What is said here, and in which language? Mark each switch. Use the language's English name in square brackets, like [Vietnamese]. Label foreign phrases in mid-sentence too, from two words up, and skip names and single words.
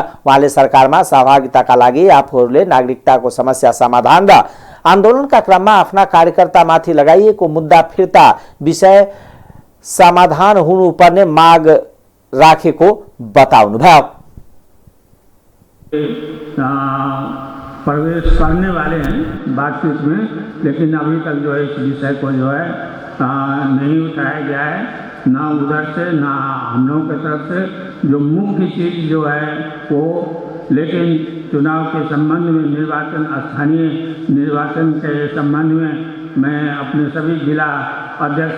[Nepali] उहाँले सरकारमा सहभागिताका लागि आफूहरूले नागरिकताको समस्या समाधान र आन्दोलनका क्रममा आफ्ना कार्यकर्तामाथि लगाइएको मुद्दा फिर्ता विषय समाधान हुनुपर्ने माग राखेको बताउनुभयो। [Hindi] प्रवेश करने वाले हैं बातचीत में, लेकिन अभी तक जो है इस विषय को जो है नहीं उठाया गया है, ना उधर से ना हम लोगों की तरफ से। जो मुख्य चीज़ जो है वो, लेकिन चुनाव के संबंध में, निर्वाचन, स्थानीय निर्वाचन के संबंध में मैं अपने सभी जिला अध्यक्ष